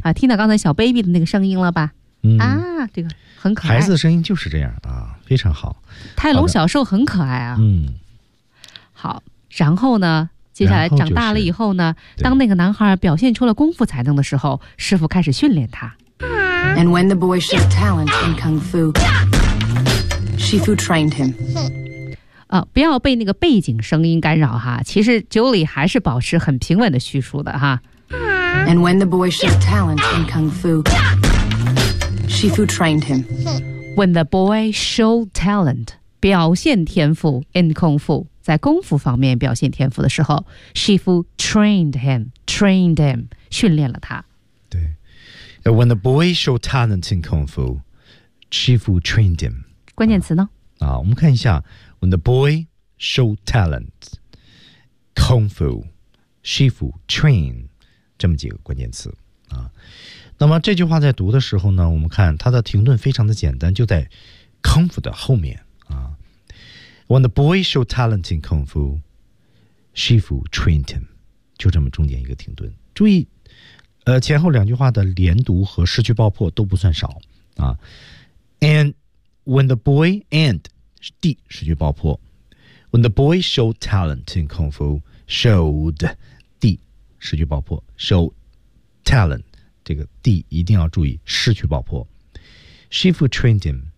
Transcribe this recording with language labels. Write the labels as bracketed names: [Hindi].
[Chinese] 啊，听到刚才小 baby 的那个声音了吧、嗯、啊，这个很可爱，孩子的声音就是这样啊，非常好。泰隆小兽很可爱啊。嗯，好，然后呢，接下来长大了以后呢，后、就是、当那个男孩表现出了功夫才能的时候，师傅开始训练他。 [English] And when the boy showed talent in kung fu, Shifu trained him. [Chinese] 啊，不要被那个背景声音干扰哈，其实 Julie 还是保持很平稳的叙述的哈。 [English] And when the boy showed talent in kung fu, Shifu trained him. When the boy showed talent, [Chinese] 表现天赋 [English] in kung fu. [Chinese] 在功夫方面表现天赋的时候 [English] Shifu trained him [Chinese] 训练了他。 [English] 对， When the boy showed talent in Kung Fu Shifu trained him。 [Chinese] 关键词呢、啊、我们看一下 [English] When the boy showed talent Kung Fu Shifu train [Chinese] 这么几个关键词、啊、那么这句话在读的时候呢，我们看它的停顿非常的简单，就在 Kung Fu 的后面。 [English] When the boy showed talent in kung fu, Shifu trained him. [Chinese] 就这么中间一个停顿。注意，前后两句话的连读和失去爆破都不算少啊。 [English] And when the boy and [Chinese] 第失去爆破 [English] ，when the boy showed talent in kung fu, showed 第失去爆破 ，show talent [Chinese] 这个第一定要注意失去爆破。 [English] Shifu trained him.